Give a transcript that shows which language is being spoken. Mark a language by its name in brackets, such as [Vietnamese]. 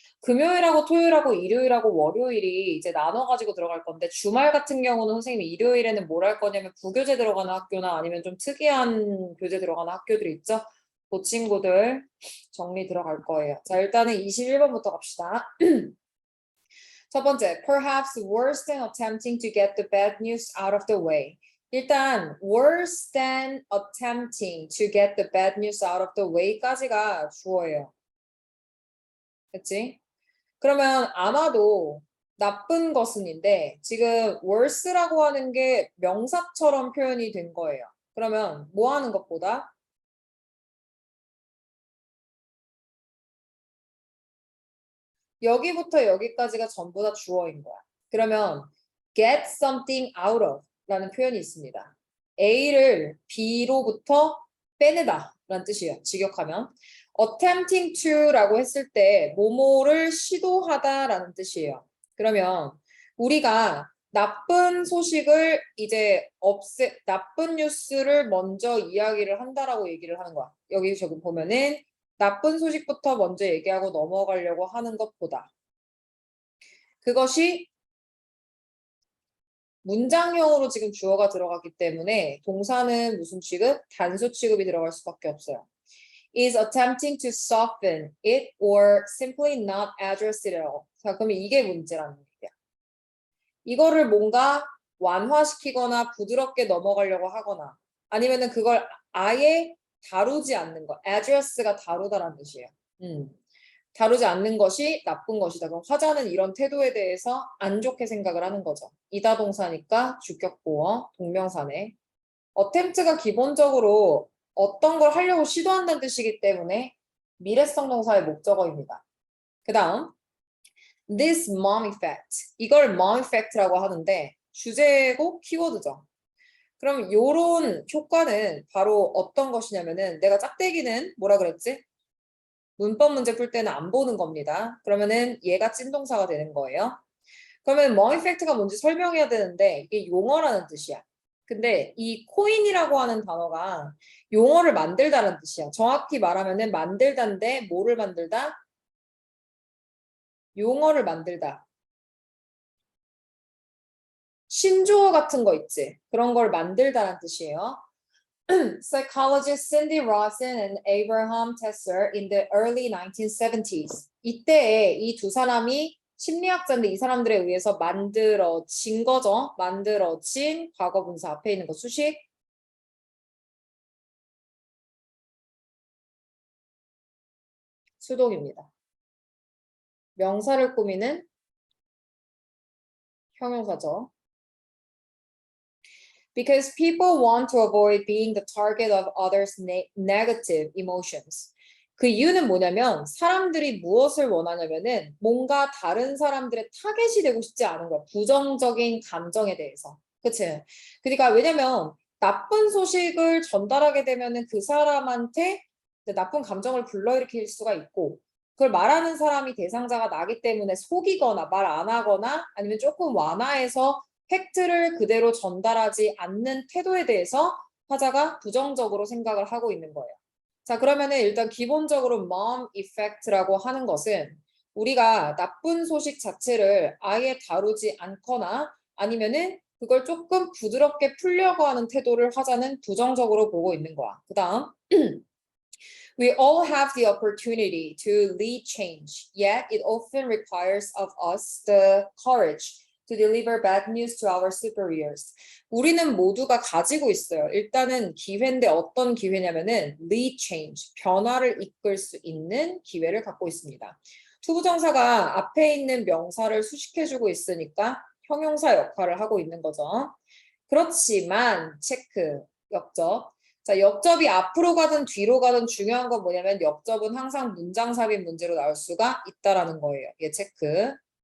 [Korean] 금요일하고 토요일하고 일요일하고 월요일이 이제 나눠가지고 들어갈 건데 주말 같은 경우는 선생님이 일요일에는 뭘 할 거냐면 부교재 들어가는 학교나 아니면 좀 특이한 교재 들어가는 학교들이 있죠. 그 친구들 정리 들어갈 거예요. 자, 일단은 21번부터 갑시다. [English] 첫 번째, perhaps worse than attempting to get the bad news out of the way. [Korean] 일단 [English] worse than attempting to get the bad news out of the way [Korean] 까지가 주어예요. 그치? 그러면 아마도 나쁜 것은인데 지금 worse라고 하는 게 명사처럼 표현이 된 거예요. 그러면 뭐 하는 것보다 여기부터 여기까지가 전부 다 주어인 거야. 그러면 get something out of 라는 표현이 있습니다. A를 B로부터 빼내다 라는 뜻이에요. 직역하면. attempting to 라고 했을 때 뭐뭐를 시도하다 라는 뜻이에요. 그러면 우리가 나쁜 소식을 이제 나쁜 뉴스를 먼저 이야기를 한다라고 얘기를 하는 거야. 여기 저기 보면은 나쁜 소식부터 먼저 얘기하고 넘어가려고 하는 것보다 그것이 문장형으로 지금 주어가 들어갔기 때문에 동사는 무슨 취급? 단수 취급이 들어갈 수밖에 없어요. [English] is attempting to soften it or simply not address it at all. [Korean] 자, 그러면 이게 문제라는 얘기야. 이거를 뭔가 완화시키거나 부드럽게 넘어가려고 하거나 아니면은 그걸 아예 다루지 않는 거. address가 다루다라는 뜻이에요. 다루지 않는 것이 나쁜 것이다. 그럼 화자는 이런 태도에 대해서 안 좋게 생각을 하는 거죠. 이다 동사니까 주격 보어 동명사네. attempt가 기본적으로 어떤 걸 하려고 시도한다는 뜻이기 때문에 미래성 동사의 목적어입니다. 그 다음 [English] this mom effect. [Korean] 이걸 mom effect라고 하는데 주제고 키워드죠. 그럼 요런 효과는 바로 어떤 것이냐면은 내가 짝대기는 뭐라 그랬지? 문법 문제 풀 때는 안 보는 겁니다. 그러면은 얘가 찐동사가 되는 거예요. 그러면 mom effect가 뭔지 설명해야 되는데 이게 용어라는 뜻이야. 근데 이 코인이라고 하는 단어가 용어를 만들다라는 뜻이야. 정확히 말하면은 만들다인데 뭐를 만들다? 용어를 만들다. 신조어 같은 거 있지? 그런 걸 만들다라는 뜻이에요. [English] Psychologist Cindy Rawson and Abraham Tesser in the early 1970s. [Korean] 이때에 이 두 사람이 심리학자인데 이 사람들에 의해서 만들어진 거죠. 만들어진 과거 분사 앞에 있는 거 수식. 수동입니다. 명사를 꾸미는 형용사죠. [English] Because people want to avoid being the target of others' negative emotions. [Korean] 그 이유는 뭐냐면 사람들이 무엇을 원하냐면은 뭔가 다른 사람들의 타겟이 되고 싶지 않은 거야. 부정적인 감정에 대해서. 그치? 그러니까 왜냐면 나쁜 소식을 전달하게 되면은 그 사람한테 나쁜 감정을 불러일으킬 수가 있고 그걸 말하는 사람이 대상자가 나기 때문에 속이거나 말 안 하거나 아니면 조금 완화해서 팩트를 그대로 전달하지 않는 태도에 대해서 화자가 부정적으로 생각을 하고 있는 거예요. 자, 그러면은 일단 기본적으로 mom effect라고 하는 것은 우리가 나쁜 소식 자체를 아예 다루지 않거나 아니면은 그걸 조금 부드럽게 풀려고 하는 태도를 화자는 부정적으로 보고 있는 거야. [English] 그 다음 We all have the opportunity to lead change, yet it often requires of us the courage to deliver bad news to our superiors. [Korean] 우리는 모두가 가지고 있어요. 일단은 기회인데 어떤 기회냐면은 lead change, 변화를 이끌 수 있는 기회를 갖고 있습니다. 투부정사가 앞에 있는 명사를 수식해주고 있으니까 형용사 역할을 하고 있는 거죠. 그렇지만 체크, 역접. 자, 역접이 앞으로 가든 뒤로 가든 중요한 건 뭐냐면 역접은 항상 문장 삽입 문제로 나올 수가 있다라는 거예요. 얘 체크.